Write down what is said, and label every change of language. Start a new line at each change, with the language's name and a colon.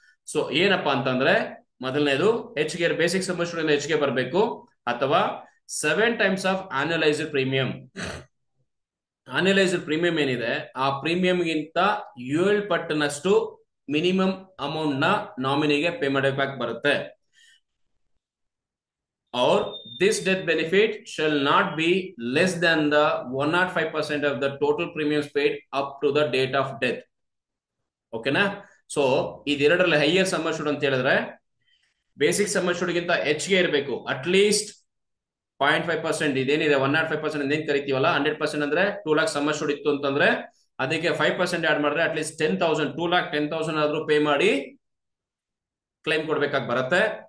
Kannada: So ಏನಪ್ಪಾ ಅಂತಂದ್ರೆ ಮೊದಲನೇದು ಹೆಚ್ಚಿಗೆ ಬೇಸಿಕ್ ಸಮ್ ಅಶ್ಯೂರ್ಡ್ ಹೆಚ್ಚಿಗೆ ಬರಬೇಕು, ಅಥವಾ 7 times ಆಫ್ ಆನ್ಯುಲೈಸ್ಡ್ ಪ್ರೀಮಿಯಂ. ಆನ್ಯುಲೈಸ್ಡ್ ಪ್ರೀಮಿಯಂ ಏನಿದೆ ಆ ಪ್ರೀಮಿಯಂ ಗಿಂತ 7 ಪಟ್ಟಿನಷ್ಟು ಮಿನಿಮಮ್ ಅಮೌಂಟ್ ನ ನಾಮಿನಿಗೆ ಪೇ ಮಾಡಬೇಕಾಗಿ ಬರುತ್ತೆ.
English: Or this death benefit shall not be less than the 105% of the total premiums paid up to the date of death.
Kannada: ಓಕೆನಾ? ಸೊ ಇದೆರಡರಲ್ಲಿ ಹೈಯರ್ ಸಮ್ ಅಶ್ಯೂರ್ಡ್ ಅಂತ ಹೇಳಿದ್ರೆ ಬೇಸಿಕ್ ಸಮ್ ಅಶ್ಯೂರ್ಡ್ ಗಿಂತ ಹೆಚ್ಚಿಗೆ ಇರಬೇಕು. ಅಟ್ಲೀಸ್ಟ್ 0.5% ಇದೇನಿದೆ 105% ಏನ್ ಕರಿತೀವಲ್ಲ 100% ಅಂದ್ರೆ 2 lakhs ಸಮ್ ಅಶ್ಯೂರ್ಡ್ ಇತ್ತು ಅಂತಂದ್ರೆ ಅದಕ್ಕೆ 5% ಆಡ್ ಮಾಡಿದ್ರೆ ಅಟ್ಲೀಸ್ಟ್ 10,000 2,10,000 ಆದ್ರೂ ಪೇ ಮಾಡಿ ಕ್ಲೈಮ್ ಕೊಡ್ಬೇಕಾಗಿ ಬರುತ್ತೆ.